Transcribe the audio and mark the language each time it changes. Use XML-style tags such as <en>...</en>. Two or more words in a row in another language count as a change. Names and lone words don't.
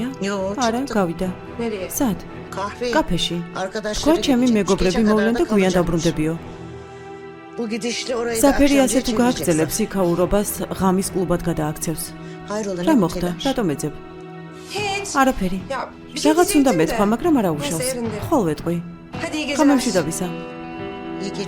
<ka>არა, გავიდა. სად?</ka> <tr>Kahve.</tr> <ka>კაფეში. თქვა</ka> <tr>Arkadaşları</tr> <ka>ჩემი</ka> <tr>gidecek,</tr> <ka>მეგობრები</ka> <tr>gece</tr> <ka>მოვლენ და</ka> <tr>kadar da</tr> <ka>გვიან</ka> <tr>kalacakmış.</tr> <ka>დაბრუნდებიო.</ka> <tr>Bu gidişle orayı da</tr> <ka>საფერი</ka> <tr>akşamcıya</tr> <ka>ასე თუ</ka> <tr>çevireceksin.</tr> <ka>გააგრძელებს, იქაურობას ღამის კლუბად გადააქცევს.</ka> <tr>Hayrola</tr> <ka>რა</ka> <tr>ne</tr> <ka>მოხდა?</ka> <tr>telaş?</tr> <ka>რატომ ეძებ? არაფერი. რაღაც უნდა მეთქვა, მაგრამ არ აუშავს. ხოლ ვეტყვი. ხამემშვიდობისა.</ka> <tr>İyi geceler.</tr>